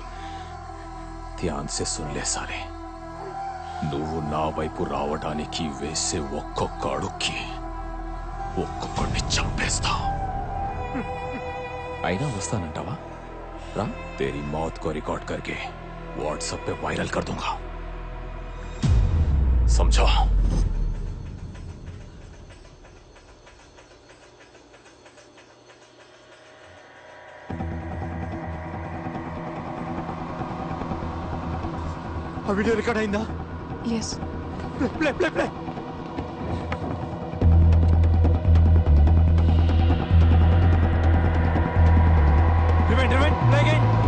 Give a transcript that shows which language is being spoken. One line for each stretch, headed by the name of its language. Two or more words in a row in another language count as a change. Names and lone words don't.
Hindi: ध्यान से सुन ले साले.
Telugu: నువ్వు నా వైపు రావడానికి వేసే ఒక్కొక్క అడుక్కి ఒక్కొక్కడిని చంపేస్తా. అయినా వస్తానంటావా? రా,
Hindi: तेरी मौत को रिकॉर्ड करके व्हाट्सएप पे वायरल कर दूंगा. समझा?
Telugu: ఆ వీడియో రికార్డ్ అయిందా? ఎస్.
English: play play play. rewind rewind play again.